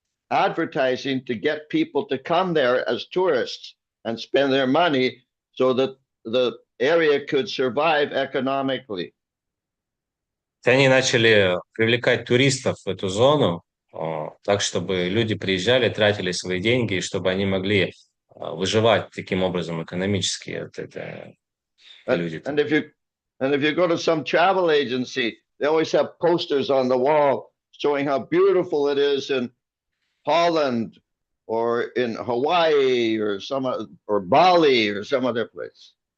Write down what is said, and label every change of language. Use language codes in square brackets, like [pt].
[en] Advertising to get people to come there as tourists and spend their money so that the area could survive economically. [ru] Они начали привлекать туристов в эту зону, так, чтобы люди приезжали, тратили свои деньги, и чтобы они могли выживать таким образом экономически. [en] And if you go to some travel agency, they always have posters on the wall showing how beautiful it is in Holland or in Hawaii or Bali or some other place.